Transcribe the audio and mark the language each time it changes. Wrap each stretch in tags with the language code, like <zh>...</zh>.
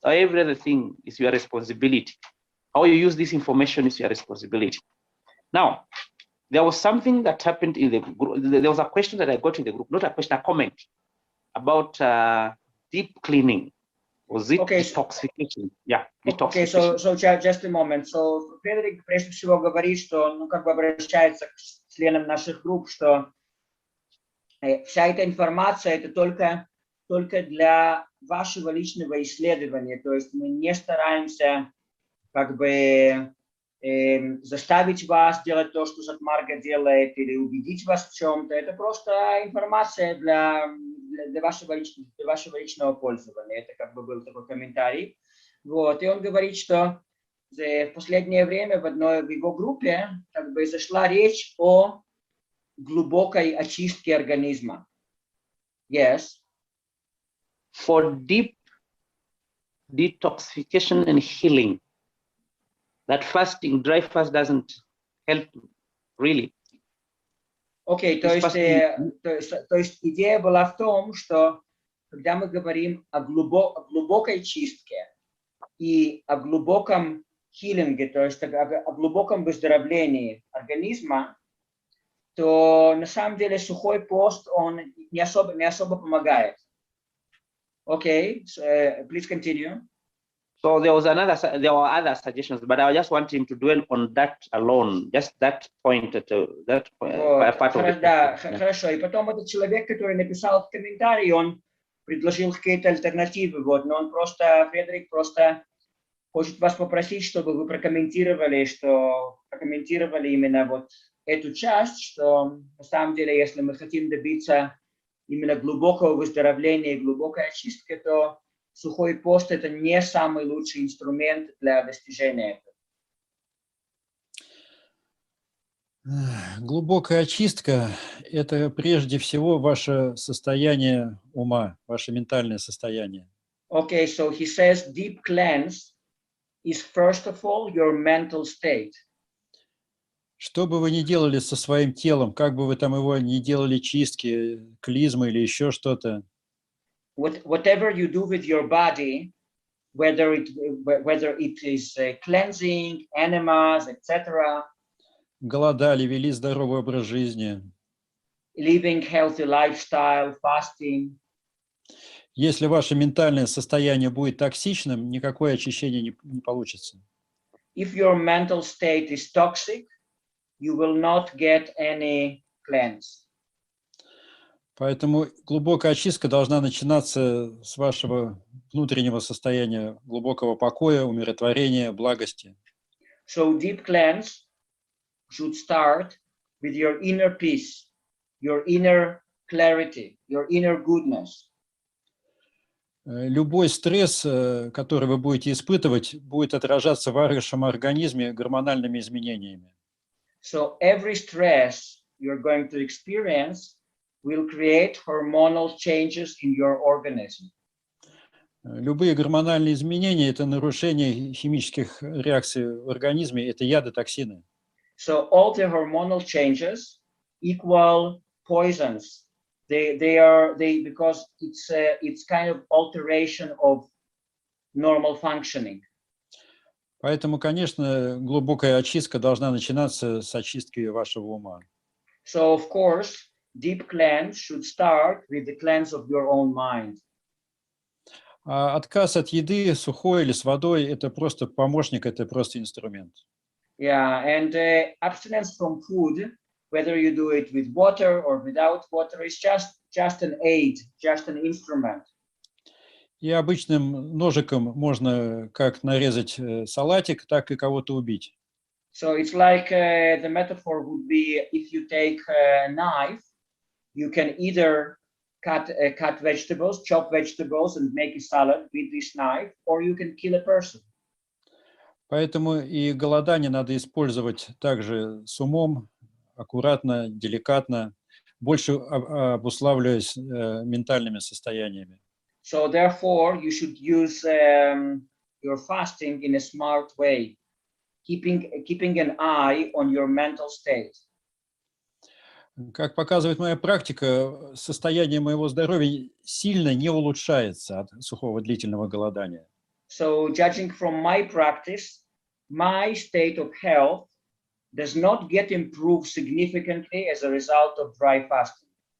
<en>Every other thing is your responsibility. How you use this information is your responsibility. Now, there was something that happened in the group. There was a question that I got in the group, not a question, a comment about deep cleaning. Was it detoxification? Yeah, detoxification. Okay, so just a moment.</en> <ru>So Фредерик прежде всего говорит, что, ну, как бы обращается к членам наших групп, что вся эта информация это только для вашего личного исследования. То есть мы не стараемся как бы заставить вас делать то, что Сат Марга делает, или убедить вас в чем-то. Это просто информация для вашего личного пользования. Это как бы был такой комментарий. Вот. И он говорит, что в последнее время в его группе как бы зашла речь о глубокой очистке организма.</ru> <en>Yes. For deep detoxification and healing, that fasting, dry fast doesn't help really.</en> <ru>Окей, то есть идея была в том, что когда мы говорим о глубокой чистке и о глубоком хилинге, то есть о глубоком выздоровлении организма, то на самом деле сухой пост, он не особо помогает. Окей,</ru> <en>please continue. So there were other suggestions, but I just want him to dwell on that alone, just that point. That part of it.</en> <ru>Да, хорошо. И потом этот человек, который написал в комментарии, он предложил какие-то альтернативы, вот, но он просто, Фредерик просто хочет вас попросить, чтобы вы прокомментировали именно вот эту часть, что на самом деле, если мы хотим добиться именно глубокого выздоровления и глубокой очистки, то сухой пост – это не самый лучший инструмент для достижения этого. Глубокая очистка – это прежде всего ваше состояние ума, ваше ментальное состояние.</ru> <en>Okay, so he says deep cleanse is first of all your mental state.</en> <ru>Что бы вы ни делали со своим телом, как бы вы там его ни делали чистки, клизмы или еще что-то,</ru> <en>Whatever you do with your body, whether it is cleansing, enemas, etc.,</en> <ru>голодали, вели здоровый образ жизни.</ru> <en>Living healthy lifestyle, fasting.</en> <ru>Если ваше ментальное состояние будет токсичным, никакое очищение не получится.</ru> <en>If your mental state is toxic, you will not get any cleanse.</en> <ru>Поэтому глубокая очистка должна начинаться с вашего внутреннего состояния, глубокого покоя, умиротворения, благости.</ru> <en>So deep cleanse should start with your inner peace, your inner clarity, your inner goodness.</en> <ru>Любой стресс, который вы будете испытывать, будет отражаться в вашем организме гормональными изменениями.</ru> <en>So every stress you're going to experience will create hormonal changes in your organism.</en> <ru>Любые гормональные изменения – это нарушение химических реакций в организме, это яды, токсины.</ru> <en>So all the hormonal changes equal poisons. Because it's kind of alteration of normal functioning.</en> <ru>Поэтому, конечно, глубокая очистка должна начинаться с очистки вашего ума.</ru> <en>So of course, deep cleanse should start with the cleanse of your own mind.</en> <ru>А отказ от еды, сухой или с водой – это просто помощник, это просто инструмент.</ru> <en>Yeah, and abstinence from food, whether you do it with water or without water, is just an aid, just an instrument.</en> <ru>И обычным ножиком можно как нарезать салатик, так и кого-то убить.</ru> <en>So it's like the metaphor would be if you take a knife, you can either cut vegetables, chop vegetables and make a salad with this knife, or you can kill a person.</en> <ru>Поэтому и голодание надо использовать также с умом, аккуратно, деликатно. больше обуславливаясь ментальными состояниями.</ru> <en>So therefore, you should use your fasting in a smart way, keeping an eye on your mental state.</en> <ru>Как показывает моя практика, состояние моего здоровья сильно не улучшается от сухого длительного голодания.</ru> <en>So judging from my practice, my state of health does not get improved significantly as a result of dry fasting.</en>